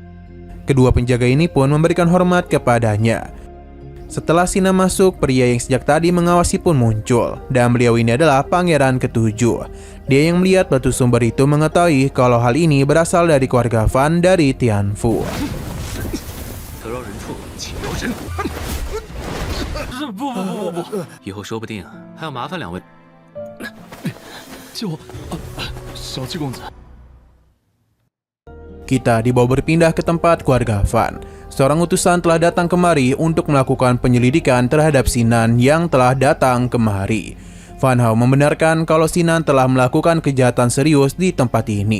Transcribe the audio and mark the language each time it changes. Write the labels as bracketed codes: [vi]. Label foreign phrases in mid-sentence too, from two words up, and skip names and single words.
[id] Kedua penjaga ini pun memberikan hormat kepadanya. Setelah Sinan masuk, pria yang sejak tadi mengawasi pun muncul. Dan beliau ini adalah Pangeran Ketujuh. Dia yang melihat batu sumber itu mengetahui kalau hal ini berasal dari keluarga Fan dari Tianfu. [zh] 得饶人处且饶人。不，以后说不定还要麻烦两位。小七公子。 [id] Kita dibawa berpindah ke tempat keluarga Fan. Seorang utusan telah datang kemari untuk melakukan penyelidikan terhadap Sinan yang telah datang kemari. Fan Hao membenarkan kalau Sinan telah melakukan kejahatan serius di tempat ini.